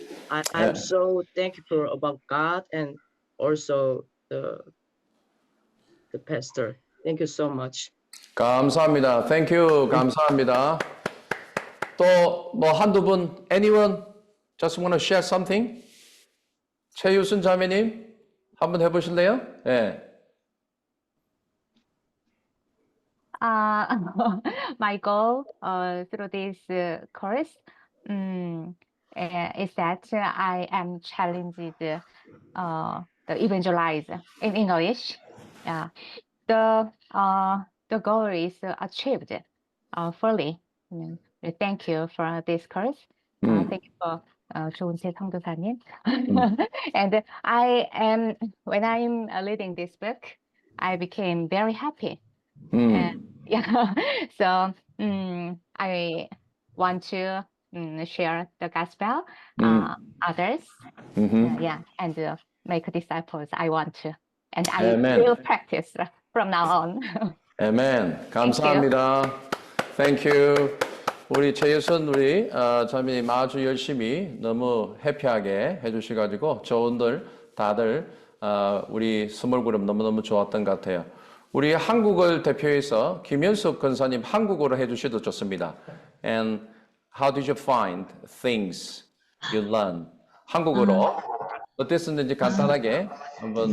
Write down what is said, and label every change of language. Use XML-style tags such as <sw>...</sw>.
<en>I'm so thankful about God and also the pastor. Thank you so much.</en> <ko>감사합니다.</ko> <en>Thank you.</en> <ko>감사합니다. 또 뭐 한두 분,</ko> <en>anyone just want to share something?</en> <ko>최유순 자매님 한번 해보실래요? 네.</ko> <en>My goal through this course is that I am challenged the evangelize in English. Yeah, the goal is achieved fully. Thank you for this course. Thank you for</en> <ko>조은채 선교사님.</ko> <en>And when I'm reading this book, I became very happy. And yeah, so I want to share the gospel others. Yeah, and make disciples. I want to, and I Amen. will practice from now on.</en> <ko>아멘. 감사합니다.</ko> <en>Thank you.</en> <ko>우리 최예선 우리 자매님 아주 열심히 너무 해피하게 해주셔가지고 저분들 다들 우리 스몰 그룹 너무너무 좋았던 것 같아요. 우리 한국을 대표해서 김현숙 권사님 한국어로 해주셔도 좋습니다.</ko> <en>And how did you find things you learn?</en> <ko>한국어로 어땠었는지 간단하게 한번</ko>